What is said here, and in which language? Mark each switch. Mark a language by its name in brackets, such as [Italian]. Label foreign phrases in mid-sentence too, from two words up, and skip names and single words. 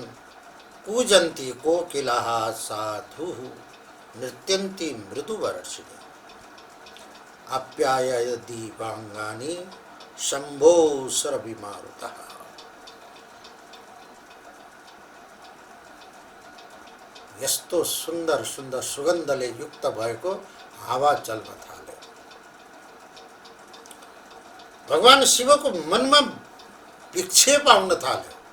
[Sanskrit] कूजन्ती कोकिलाः साधुः नृत्यन्ती मृदुवर्षिणी आप्यायय दीपांगानि शंभो सरभिमारुतः। [Nepali] यस्तो सुन्दर सुन्दर सुगन्धले युक्त भएको हावा चल्न थाल्यो। भगवान शिवको मनमा विक्षेप आउन थाल्यो।